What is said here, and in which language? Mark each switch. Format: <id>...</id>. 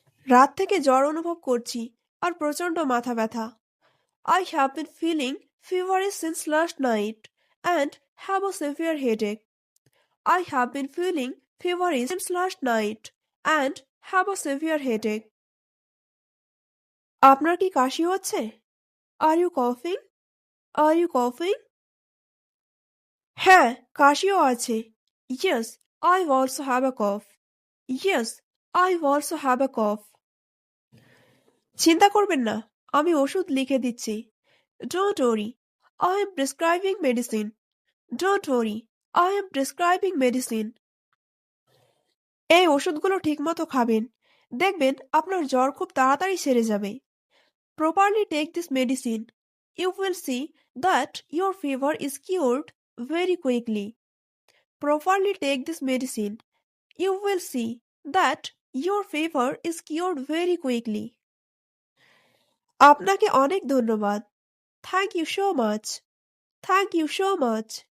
<bn>রাত থেকে জ্বর অনুভব করছি আর প্রচণ্ড মাথা ব্যথা।</bn> <en>I have been feeling feverish since last night and have a severe headache. I have been feeling feverish since last night and have a severe headache.</en> <bn>আপনার কি কাশি হচ্ছে?</bn> <en>Are you coughing? Are you coughing?</en> <bn>হ্যাঁ, কাশিও আছে।</bn> <en>Yes, I also have a cough. Yes, I also have a cough.</en> <bn>চিন্তা করবেন না, আমি ওষুধ লিখে দিচ্ছি।</bn> <en>Don't worry, I am prescribing medicine. Don't worry, I am prescribing medicine.</en> <bn>এই ওষুধগুলো ঠিকমতো খাবেন, দেখবেন আপনার জ্বর খুব তাড়াতাড়ি সেরে যাবে।</bn> <en>Properly take this medicine. You will see that your fever is cured very quickly. Properly take this medicine. You will see that your fever is cured very quickly.</en> <bn>আপনাকে অনেক ধন্যবাদ।</bn> <en>Thank you so much. Thank you so much.</en>